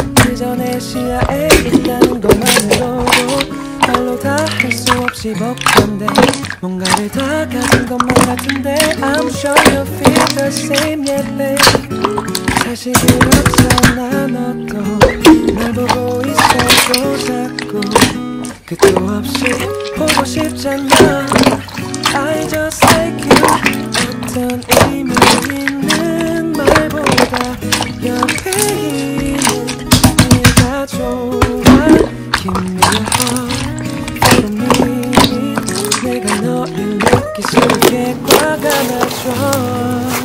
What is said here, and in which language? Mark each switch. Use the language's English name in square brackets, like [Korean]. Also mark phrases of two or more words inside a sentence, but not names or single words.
[Korean] 그 전에 시야에 있다는 것만으로도 말로 다 할 수 없어. 몹시 벅찬데 뭔가를 다 가진 것만 같은데 [English] I'm sure you feel the same yeah babe [Korean] 사실 그렇잖아 너도 날 보고 있어도 자꾸 끝도 없이 보고 싶잖아 [English] I just like you [Korean] 어떤 의미 있는 말보다 옆에 있는 네가 좋아 [English] Give me a hug Follow me [Korean] 내가 너를 느낄 수 있게 꽉 안아줘